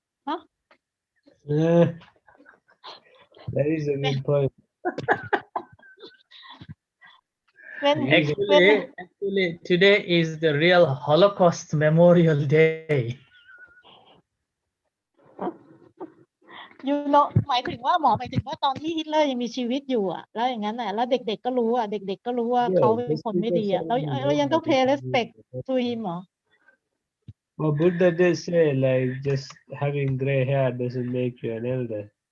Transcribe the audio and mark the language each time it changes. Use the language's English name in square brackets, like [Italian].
[English] Huh? That is a good point. Actually, today is the real Holocaust Memorial Day. You know [Thai] หมายถึงว่าหมอหมายถึงว่าตอนที่ฮิตเลอร์ยังมีชีวิตอยู่อ่ะแล้วอย่างนั้นอ่ะแล้วเด็กๆก็รู้อ่ะเด็กๆก็รู้ว่าเขาเป็นคนไม่ดีอ่ะแล้วยังต้อง [English] pay respect to him [Thai] เหรอ [English] Well, Buddha did say like just having gray hair doesn't make you an elder.